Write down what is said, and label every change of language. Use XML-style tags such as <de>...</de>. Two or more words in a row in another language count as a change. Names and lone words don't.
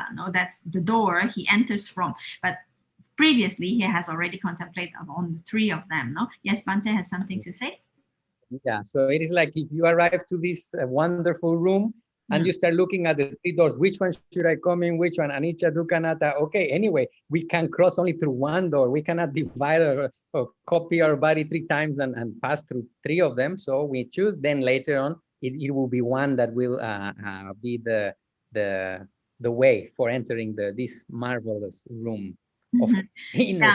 <en>No, that's the door he enters from. But previously he has already contemplated on the 3 of them. No, yes, Bhante has something to say. Yeah, so it is like if you arrive to this wonderful room and you start looking at the 3 doors, which one should I come in, which one,</en> <pi>anicca, dukkha, anatta.</pi> <en>Okay, anyway, we can cross only through 1 door. We cannot divide or copy our body 3 times and pass through 3 of them. So we choose, then later on, it will be one that will be the way for entering this marvelous room of inner.</en>